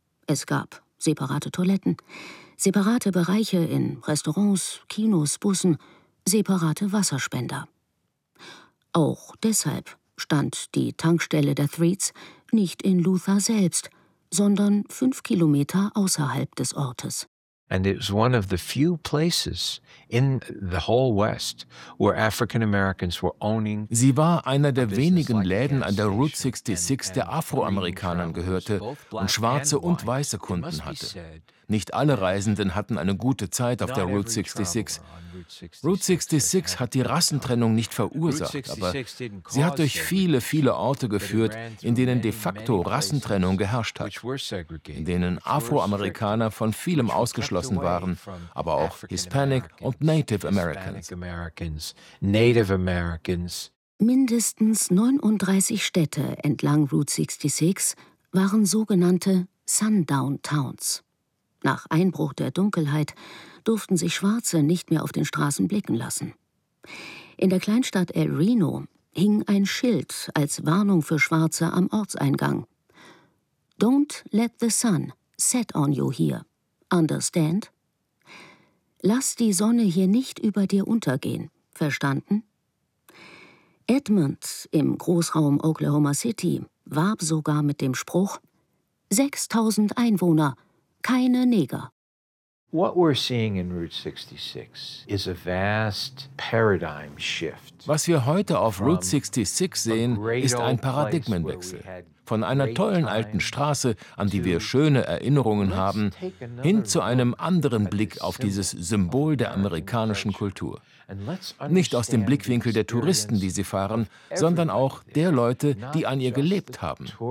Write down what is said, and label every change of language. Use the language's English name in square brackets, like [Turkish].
[German] Es gab separate Toiletten, separate Bereiche in Restaurants, Kinos, Bussen, separate Wasserspender. Auch deshalb stand die Tankstelle der Threets nicht in Luther selbst, sondern 5 Kilometer außerhalb des Ortes. [English] And it was one of the few places in the whole West where African Americans were owning. [German] Sie war einer der wenigen Läden an der Route 66, der Afroamerikanern gehörte und schwarze und weiße Kunden hatte. Nicht alle Reisenden hatten eine gute Zeit auf der Route 66. Route 66 hat die Rassentrennung nicht verursacht, aber sie hat durch viele, viele Orte geführt, in denen de facto Rassentrennung geherrscht hat, in denen Afroamerikaner von vielem ausgeschlossen waren, aber auch Hispanic und Native Americans. Mindestens 39 Städte entlang Route 66 waren sogenannte Sundown Towns. Nach Einbruch der Dunkelheit durften sich Schwarze nicht mehr auf den Straßen blicken lassen. In der Kleinstadt El Reno hing ein Schild als Warnung für Schwarze am Ortseingang. [English] Don't let the sun set on you here. Understand? [German] Lass die Sonne hier nicht über dir untergehen. Verstanden? Edmond im Großraum Oklahoma City warb sogar mit dem Spruch: 6000 Einwohner, keine Neger. [English] What we're seeing in Route 66 is a vast paradigm shift. [German] Was wir heute auf Route 66 sehen, ist ein Paradigmenwechsel. von einer tollen alten Straße, an die wir schöne Erinnerungen haben, hin zu einem anderen Blick auf dieses Symbol der amerikanischen Kultur. Nicht aus dem Blickwinkel der Touristen, die sie fahren, sondern auch der Leute, die an ihr gelebt haben.